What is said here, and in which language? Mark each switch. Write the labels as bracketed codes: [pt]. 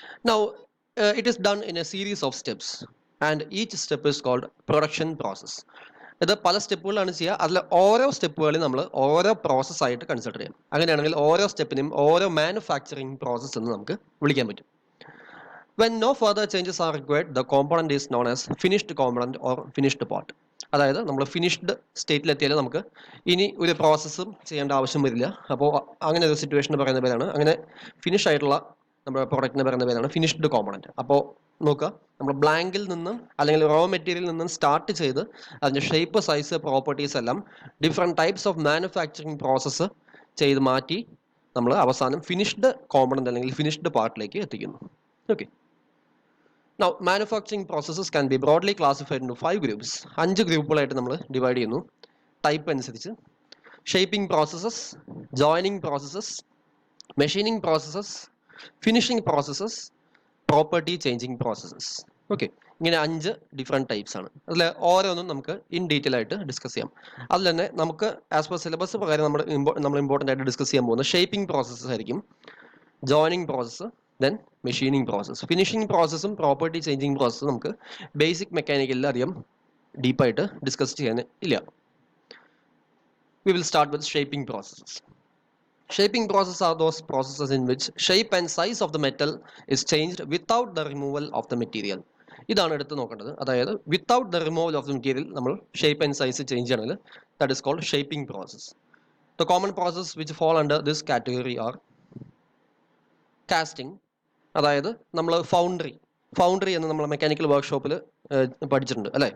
[en] Now it is done in a series of steps and each step is called production process. [ml] ഇത് പല സ്റ്റെപ്പുകളാണ് ചെയ്യുക. അതിൽ ഓരോ സ്റ്റെപ്പുകളെയും നമ്മൾ ഓരോ പ്രോസസ്സായിട്ട് കൺസിഡർ ചെയ്യണം. അങ്ങനെയാണെങ്കിൽ ഓരോ സ്റ്റെപ്പിനും ഓരോ മാനുഫാക്ചറിങ് പ്രോസസ്സ് എന്ന് നമുക്ക് വിളിക്കാൻ പറ്റും. [en] When no further changes are required, the component is known as finished component or finished part. [ml] അതായത് നമ്മൾ ഫിനിഷ്ഡ് സ്റ്റേറ്റിലെത്തിയാൽ നമുക്ക് ഇനി ഒരു പ്രോസസ്സും ചെയ്യേണ്ട ആവശ്യം വരില്ല. അപ്പോൾ അങ്ങനെ ഒരു സിറ്റുവേഷന് പറയുന്ന പേരാണ്, അങ്ങനെ ഫിനിഷ് ആയിട്ടുള്ള നമ്മുടെ പ്രോഡക്റ്റിന് പറയുന്ന പേരാണ് ഫിനിഷ്ഡ് കോമ്പണന്റ്. അപ്പോൾ നോക്കുക, നമ്മൾ ബ്ലാങ്കിൽ നിന്നും അല്ലെങ്കിൽ റോ മെറ്റീരിയലിൽ നിന്നും സ്റ്റാർട്ട് ചെയ്ത് അതിൻ്റെ ഷേപ്പ്, സൈസ്, പ്രോപ്പർട്ടീസ് എല്ലാം [en] different types of manufacturing process [ml] ചെയ്ത് മാറ്റി നമ്മൾ അവസാനം ഫിനിഷ്ഡ് കോമ്പണന്റ് അല്ലെങ്കിൽ ഫിനിഷ്ഡ് പാർട്ടിലേക്ക് എത്തിക്കുന്നു. Okay. [en] Now, manufacturing processes can be broadly classified into 5 groups. [ml] 5 ഗ്രൂപ്പുകളായിട്ട് നമ്മൾ ഡിവൈഡ് ചെയ്യുന്നു ടൈപ്പ് അനുസരിച്ച്. Shaping processes, joining processes, machining processes, finishing processes, property changing processes. Okay, ഇങ്ങനെ 5 ഡിഫറെൻറ്റ് ടൈപ്സ് ആണ്. അതിൽ ഓരോന്നും നമുക്ക് [en] in detail [ml] ആയിട്ട് ഡിസ്കസ് ചെയ്യാം. അതിൽ തന്നെ നമുക്ക് [en] as per syllabus [ml] പ്രകാരം നമ്മൾ ഇമ്പോർട്ടൻ്റ് ആയിട്ട് ഡിസ്കസ് ചെയ്യാൻ പോകുന്നത് ഷേപ്പിംഗ് പ്രോസസ്സസ് ആയിരിക്കും, joining process, then machining process. Finishing പ്രോസസ്സും property changing പ്രോസസ്സും നമുക്ക് ബേസിക് മെക്കാനിക്കലിൽ അധികം ഡീപ്പായിട്ട് ഡിസ്കസ് ചെയ്യാൻ ഇല്ല. [en] We will start with shaping processes. Shaping processes are those processes in which shape and size of the metal is changed without the removal of the material. [ml] ഇതാണ് എടുത്ത് നോക്കേണ്ടത്. [en] അതായത് without the removal of the material നമ്മൾ shape and size [ml] change ചെയ്യണമെങ്കിൽ [en] That is called shaping process. The common process which fall under this category are casting. [ml] അതായത് നമ്മൾ foundry എന്ന് നമ്മൾ മെക്കാനിക്കൽ വർക്ക്ഷോപ്പിൽ പഠിച്ചിട്ടുണ്ട് അല്ലേ.